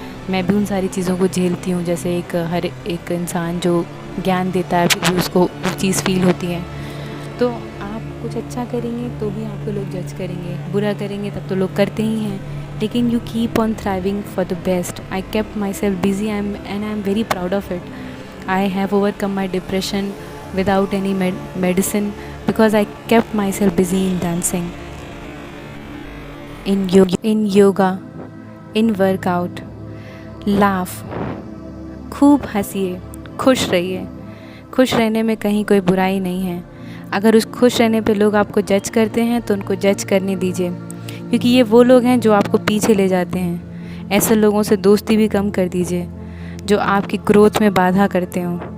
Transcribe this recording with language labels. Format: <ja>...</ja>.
<hi>मैं भी उन सारी चीज़ों को झेलती हूँ जैसे हर एक इंसान जो ज्ञान देता है फिर भी उसको वो चीज़ फील होती है। तो आप कुछ अच्छा करेंगे तो भी आपको लोग जज करेंगे, बुरा करेंगे तब तो लोग करते ही हैं। लेकिन</hi> <en>You keep on thriving for the best. I kept myself busy and I am very proud of it. I have overcome my depression without any medicine because I kept myself busy in dancing, in yoga, in workout. Laugh,</en> <hi>खूब हंसिए, खुश रहिए। खुश रहने में कहीं कोई बुराई नहीं है। अगर उस खुश रहने पे लोग आपको जज करते हैं तो उनको जज करने दीजिए क्योंकि ये वो लोग हैं जो आपको पीछे ले जाते हैं। ऐसे लोगों से दोस्ती भी कम कर दीजिए जो आपकी ग्रोथ में बाधा करते हों।</hi>